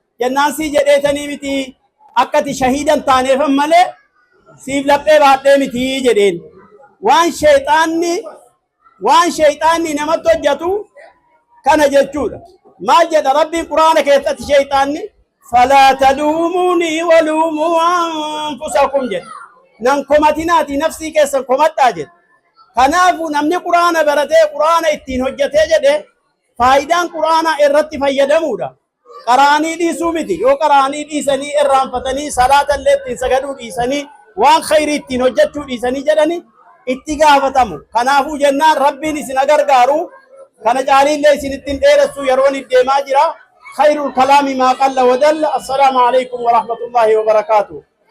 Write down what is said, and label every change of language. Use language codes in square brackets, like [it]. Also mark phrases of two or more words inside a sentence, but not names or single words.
[om] Jennaan, "Si jedheetanii miti, akka ati shahiidan taaneefan malee, siif laphee baadhee miti," jedheen. Waan shayxaanni, waan shayxaanni namatti hojjetu kana jechuudha. Maal jedha Rabbiin Qur'aana keessatti shayxaanni? [ar] "فلا تلوموني ولوموا أنفسكم," [om] jedhe. "Nan komatinaati, nafsii keessan komadhaa," jedhe. Kanaafuu namni Qur'aana baratee, Qur'aana ittiin hojjetee jedhe, faayidaan Qur'aana irratti fayyadamuudha. Qaraanii dhiisuu miti. Yoo qaraanii dhiisanii, irraanfatanii, salaata illee ittiin sagaduu dhiisanii, waan khayrii ittiin hojjechuu dhiisanii jedhanii itti gaafatamu. Kanaafuu jennaan, Rabbiin isin gargaaru, kana caaliillee isin ittiin dheeressuu yeroon deemaa jira. [ar] خير الكلام ما قل ودل. السلام عليكم ورحمة الله وبركاته.